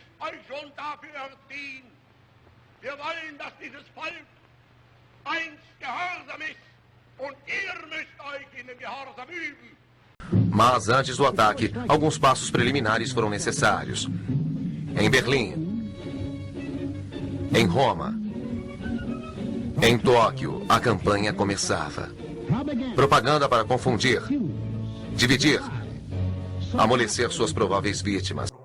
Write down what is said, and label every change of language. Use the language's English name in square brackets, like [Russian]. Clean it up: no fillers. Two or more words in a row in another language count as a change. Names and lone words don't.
[German] euch schon dafür erziehen. Wir wollen, dass dieses Volk einst gehorsam ist und ihr müsst euch in dem Gehorsam üben. [Portuguese] Mas antes do ataque, alguns passos preliminares foram necessários. Em Berlim, em Roma, em Tóquio, a campanha começava. Propaganda para confundir, dividir, amolecer suas prováveis vítimas.